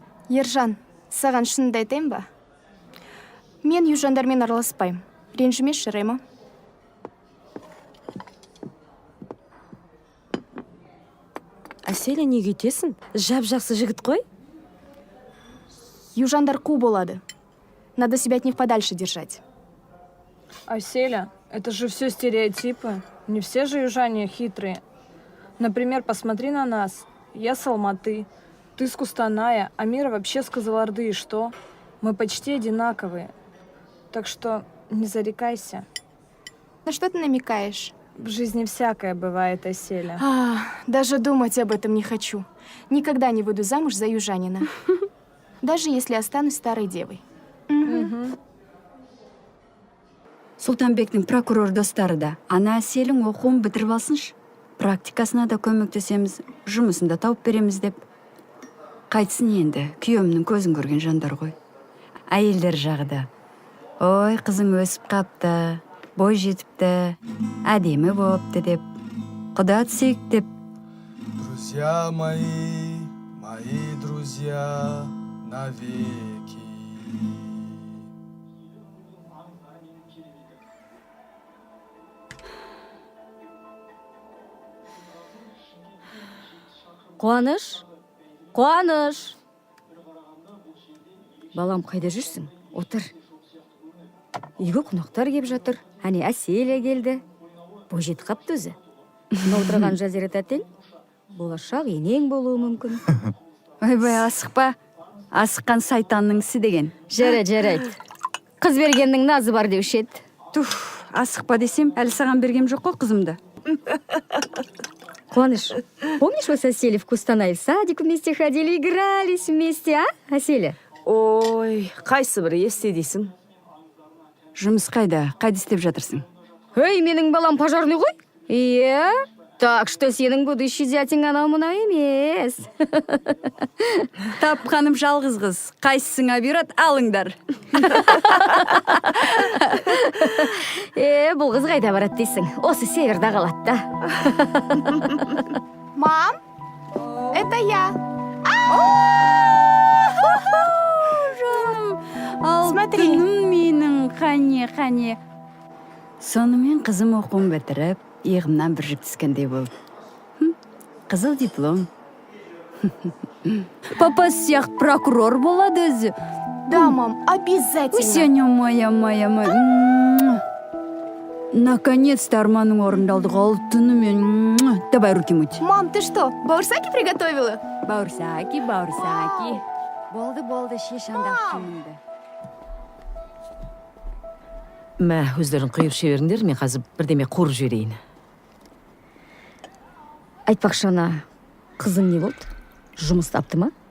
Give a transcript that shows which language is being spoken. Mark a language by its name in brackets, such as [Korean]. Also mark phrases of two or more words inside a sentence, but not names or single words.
[Kazakh] Ержан, саған шынымды айтайын ба? Мен южандармен араласпаймын. Ренжімеші, Рема. Әселя, неге өйтесің? Жап-жақсы жігіт қой. Южандар қу болады. [Russian] Надо себя от них подальше держать. Аселя, это же все стереотипы. Не все же южане хитрые. Например, посмотри на нас. Я с Алматы, ты с Кустаная, а Мира вообще с Кызылорды. И что? Мы почти одинаковые. Так что не зарекайся. На что ты намекаешь? В жизни всякое бывает, Аселя. Даже думать об этом не хочу. Никогда не выйду замуж за южанина. Даже если останусь старой девой. [Kazakh] Сұлтанбектің прокурор достары да, ана Әселің оқуын бітіріп алсыншы. Практикасына да көмектесеміз, жұмысын да тауып береміз деп. Қайтсын енді, күйеуімнің көзін көрген жандар ғой. Әйелдер жағы да. Ой, қызың өсіп қапты, бой жетіпті, әдемі болыпты деп. Құда түсейік деп. [Russian] Друзья мои, мои друзья, навеки. [Kazakh] Қуаныш? Қуаныш! Балам, қайда жүрсің? Отыр. Үйге қонақтар кеп жатыр. Әне Әселя келді. Бой жетіп қапты өзі. Мына отырған Жазира тәтең болашақ енең болуы мүмкін. Ойбай, асықпа. Асыққан сайтанның ісі деген. Жарайды. Қыз бергеннің назы бар деуші еді. Туф, асықпа десем, әлі саған бергем жоқ қой қызымды. Қуаныш, [Russian] помнишь, вы с Аселей в Кустанай в садик вместе ходили, игрались вместе, а, Аселя? [Kazakh] Ой, қайсы бір есте дейсің? Жұмыс қайда істеп жатырсың? Эй, менің балам пожарный ғой? Иә? [Russian] Так что [Kazakh] сенің будущий зятең анау мынау емес. Тапқаным жалғыз қыз. Қайсысыңа бұйырады, алыңдар. Бұл қыз қайда барады дейсің? Осы северда қалады да. [Russian] Мам, это я. Смотри. [Kazakh] Алтыным менің, қане. Сонымен қызым оқуын бітіріп, иығымнан бір жүк түскендей болды. Қызыл диплом. Папасы сияқты прокурор болады өзі. [Russian] Да, мам, обязательно. Сеня моя. Наконец-то [Kazakh] арманың орындалды, алтыным. [Russian] Давай руки мыть. Мам, ты что, баурсаки приготовила? [Kazakh] Баурсаки. Болды, шеш андақ Мә, өздерің құйып шеберіңдер, мен қазір бірдеме қуырып жіберейін. Айтпақшы ана қызың не болды? Жұмыс тапты ма?